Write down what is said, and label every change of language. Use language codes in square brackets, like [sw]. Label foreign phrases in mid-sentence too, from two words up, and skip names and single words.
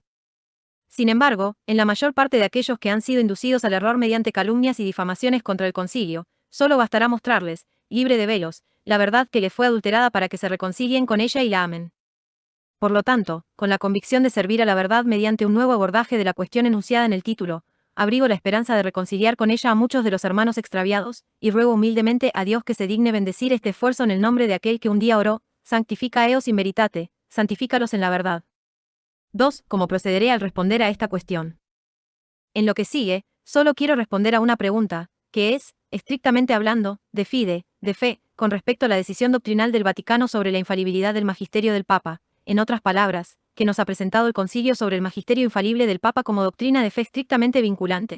[es] Sin embargo, en la mayor parte de aquellos que han sido inducidos al error mediante calumnias y difamaciones contra el concilio, solo bastará mostrarles, libre de velos, la verdad que les fue adulterada para que se reconcilien con ella y la amen. Por lo tanto, con la convicción de servir a la verdad mediante un nuevo abordaje de la cuestión enunciada en el título, abrigo la esperanza de reconciliar con ella a muchos de los hermanos extraviados, y ruego humildemente a Dios que se digne bendecir este esfuerzo en el nombre de aquel que un día oró, [la] Sanctifica eos in veritate, [es] santifícalos en la verdad. 2. ¿Cómo procederé al responder a esta cuestión? En lo que sigue, solo quiero responder a una pregunta, que es, estrictamente hablando, de fe, con respecto a la decisión doctrinal del Vaticano sobre la infalibilidad del magisterio del Papa, en otras palabras, que nos ha presentado el concilio sobre el magisterio infalible del Papa como doctrina de fe estrictamente vinculante.